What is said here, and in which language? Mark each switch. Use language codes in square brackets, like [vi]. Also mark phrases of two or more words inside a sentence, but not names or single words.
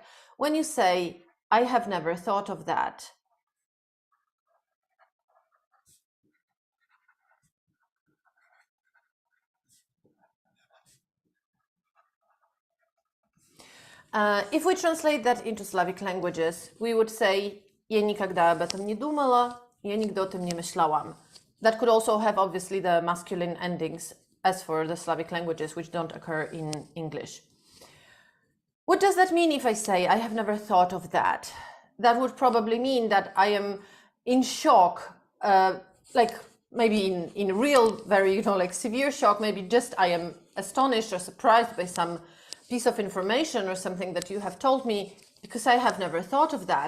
[en] When you say, I have never thought of that. If we translate that into Slavic languages, we would say, [hr] ja nikada [ru] об этом не думала, [pl] ja nigdy o tym nie myślałam. [en] That could also have, obviously, the masculine endings as for the Slavic languages, which don't occur in English. What does that mean if I say, I have never thought of that? That would probably mean that I am in shock, like maybe in real, very, like severe shock, maybe just I am astonished or surprised by some piece of information or something that you have told me, because I have never thought of that.